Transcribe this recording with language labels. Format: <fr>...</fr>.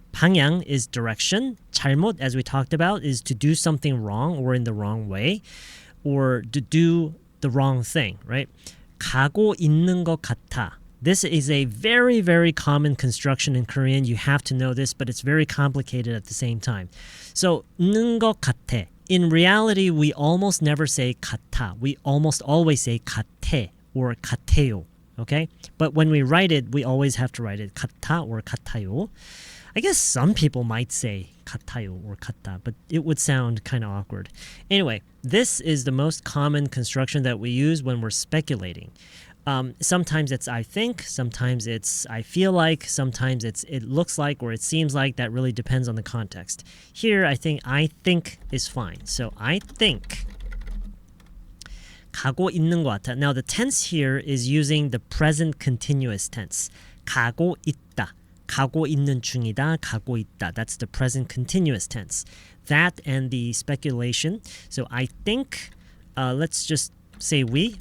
<en>방향 is direction. 잘못, as we talked about, is to do something wrong or in the wrong way, or to do the wrong thing, right?</en> <ko>가고 있는 것 같아.</ko> <en>This is a very, very common construction in Korean. You have to know this, but it's very complicated at the same time.</en> <ko>So, 있는 것 같아.</ko> <en>In reality, we almost never say 같아. We almost always say 같아 or 같아요. Okay? But when we write it, we always have to write it 같아 or 같아요. I guess some people might say 같아요 or 같다, but it would sound kind of awkward. Anyway, this is the most common construction that we use when we're speculating. Sometimes it's I think, sometimes it's I feel like, sometimes it's it looks like or it seems like. That really depends on the context. Here, I think is fine. So I think</en> <ko>가고 있는 것 같아.</ko> <en>Now the tense here is using the present continuous tense.</en> <ko>가고 있다. 가고 있는 중이다. 가고 있다.</ko> <en>That's the present continuous tense. that and the speculation. So I think, let's just say we.</en>